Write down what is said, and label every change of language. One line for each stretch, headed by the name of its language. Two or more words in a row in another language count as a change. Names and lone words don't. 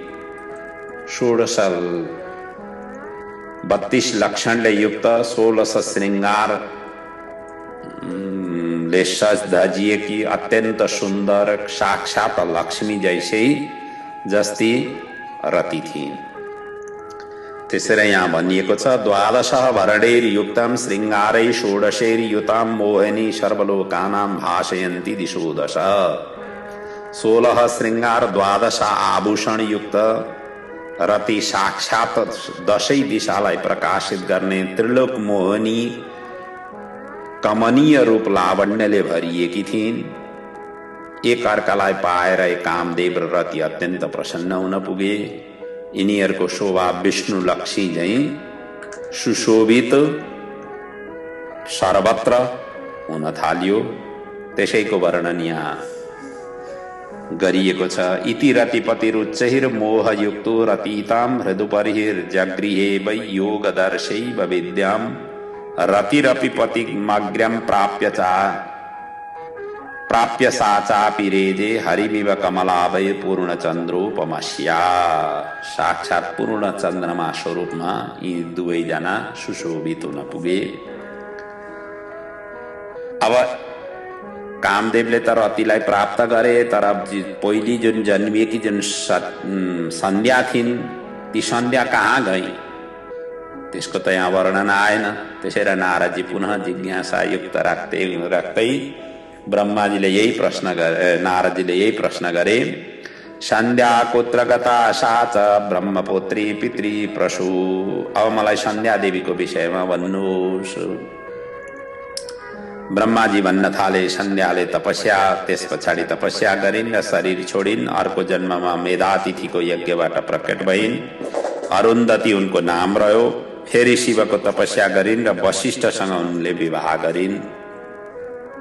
Nepali: 32 लक्षणले युक्त 16 श्रृंगार ले सज धजिएकी अत्यन्त सुन्दर साक्षात लक्ष्मी जस्ती रति थिइन्। त्यसैले यहाँ भनिएको छ,
Sanskrit: 12 भरणैर्युक्तं श्रृंगारै 16 मोहिनी सर्वलोकानां भाषयन्ती दिशो दश।
Nepali: 16 श्रृंगार 12 आभूषण युक्त रति साक्षात 10 दिशालाई प्रकाशित गर्ने त्रिलोक मोहिनी कमनीय रूप लावण्यले भरिएकी थिइन्। एक अर्कालाई पाएर कामदेव र रति अत्यन्त प्रसन्न हुन पुगे। यिनीहरूको शोभा विष्णु लक्ष्मी झैं सुशोभित सर्वत्र हुन थाल्यो। त्यसैको वर्णन यहाँ गरिएको छ।
Sanskrit: इति रतिपतिरुच्चैर मोहयुक्तो रतितां हृदुपरिर्जगृहे वै योगदर्शैव विद्याम् रतिरपि पतिमग्र्यं प्राप्य सा चापि रेजे हरिमिव कमलाभय पूर्णचन्द्रोपमस्या।
Nepali: साक्षात पूर्ण चन्द्रमा स्वरूपमा यी दुवैजना सुशोभित हुन पुगे। अब कामदेवले त रतिलाई प्राप्त गरे, तर पहिली जुन जन्मिएकी जुन सन्ध्या थिइन् ती सन्ध्या कहाँ गई त्यसको त यहाँ वर्णन आएन। त्यसैले नारदजी पुनः जिज्ञासा युक्त राख्दै ब्रह्माजीले यही प्रश्न गरे, नारदजीले यही प्रश्न गरे,
Sanskrit: सन्ध्या कुत्र गता सा च ब्रह्मपुत्री पितृ प्रसू।
Nepali: अब मलाई सन्ध्या देवीको विषयमा भन्नुहोस्। ब्रह्माजी भन्न थाले, सन्ध्याले तपस्या, त्यस पछाडि तपस्या गरिन् र शरीर छोडिन्। अर्को जन्ममा मेधातिथिको यज्ञबाट प्रकट भइन्। अरुन्धति उनको नाम रह्यो। फेरि शिवको तपस्या गरिन् र वशिष्ठसँग उनले विवाह गरिन्।